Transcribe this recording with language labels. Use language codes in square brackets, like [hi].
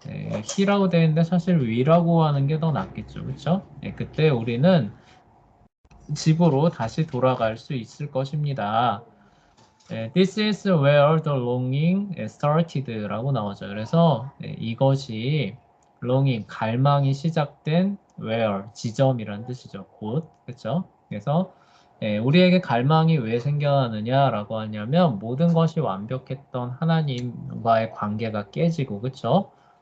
[ko] he라고 되어 있는데 사실 we라고 하는 게 더 낫겠죠, 그쵸? 그때 우리는 집으로 다시 돌아갈 수 있을 것입니다. [en] This is where the longing started [ko] 라고 나오죠. 그래서 이것이 longing, 갈망이 시작된 where, 지점이라는 뜻이죠. 곳, 그렇죠? 그래서 우리에게 갈망이 왜 생겨나느냐라고 하냐면 모든 것이 완벽했던 하나님과의 관계가 깨지고, 그렇죠?